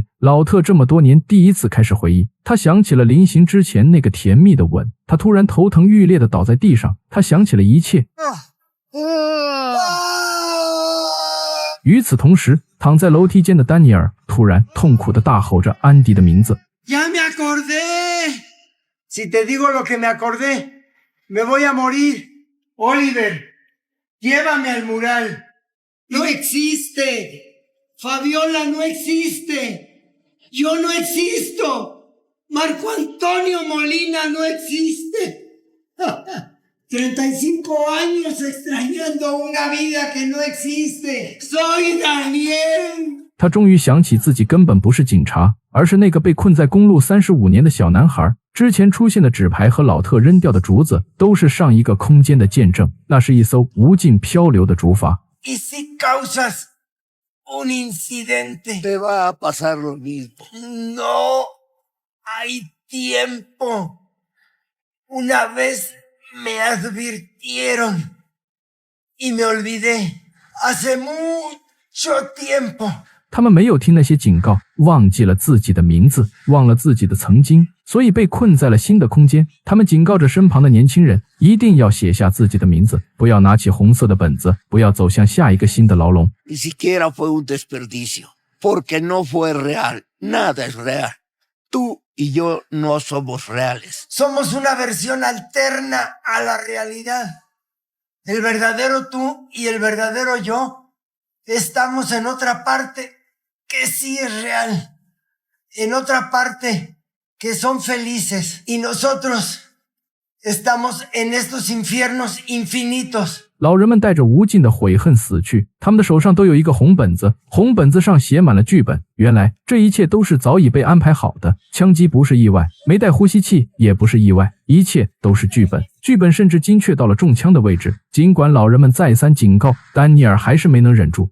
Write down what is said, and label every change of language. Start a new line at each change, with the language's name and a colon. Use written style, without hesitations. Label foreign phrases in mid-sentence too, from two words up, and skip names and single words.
Chinese: 老特这么多年第一次开始回忆，他想起了临行之前那个甜蜜的吻。他突然头疼欲裂地倒在地上，他想起了一切。与此同时，躺在楼梯间的丹尼尔突然痛苦地大吼着安迪的名字。
Spanish: Ya me acordé. Si te digo lo que me acordé, me voy a morir. Oliver, llévame al mural. No existe. Fabiola no existe. Yo no existo. Marco Antonio Molina no existe. 35 años extrañando una vida que no existe. Soy Daniel.
Chinese: 他终于想起自己根本不是警察，而是那个被困在公路35年的小男孩。之前出现的纸牌和老特扔掉的竹子，都是上一个空间的见证。那是一艘无尽漂流的竹筏。
Spanish: Y si causas un incidente. Te va a pasar lo mismo. No hay tiempo. Una vez me advirtieron y me olvidé. Hace mucho tiempo.
Chinese: 他们没有听那些警告，忘记了自己的名字，忘了自己的曾经，所以被困在了新的空间。他们警告着身旁的年轻人，一定要写下自己的名字，不要拿起红色的本子，不要走向下一个新的牢笼。
Spanish: Ni siquiera fue un desperdicio, porque no fue real. Nada es real. Tú y yo no somos reales. Somos una versión alterna a la realidad. El verdadero tú y el verdadero yo estamos en otra parte que sí es real, en otra parte que son felices, y nosotros estamos en estos infiernos infinitos.
Chinese: 老人们带着无尽的悔恨死去，他们的手上都有一个红本子，红本子上写满了剧本。原来这一切都是早已被安排好的，枪击不是意外，没带呼吸器也不是意外，一切都是剧本。剧本甚至精确到了中枪的位置。尽管老人们再三警告，丹尼尔还是没能忍住。